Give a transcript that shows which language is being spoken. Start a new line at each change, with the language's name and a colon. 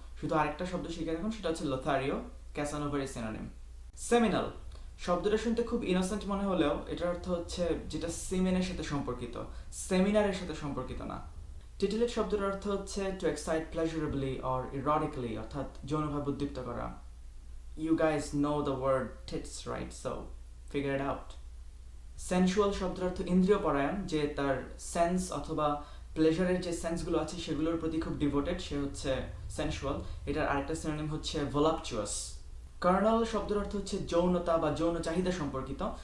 Bangla: শুধু আরেকটা শব্দ শিখে দেখুন, সেটা হচ্ছে লোথারিও, ক্যাসানোভার সিনোনিম। সেমিনাল শব্দটা শুনতে খুব ইনোসেন্ট মনে হলেও এটার অর্থ হচ্ছে যেটা সিমেনের সাথে সম্পর্কিত, সেমিনারের সাথে সম্পর্কিত না। টিটিলেট শব্দের অর্থ হচ্ছে
English: to excite pleasurably or erotically,
Bangla: অর্থাৎ যৌনভাবে উদ্দীপ্ত করা।
English: You guys know the word tits, right? So figure it out.
Bangla: Sensual শব্দের অর্থ ইন্দ্রিয় পরায়ণ, যে তার সেন্স অথবা প্লেজারের যে সেন্সগুলো আছে সেগুলোর প্রতি খুব ডিভোটেড, সে হচ্ছে সেন্সুয়াল। এটার আরেকটা সিনোনিম হচ্ছে ভোলাপচুয়াস। কার্নাল শব্দের অর্থ হচ্ছে যৌনতা বা যৌন চাহিদা সম্পর্কিত।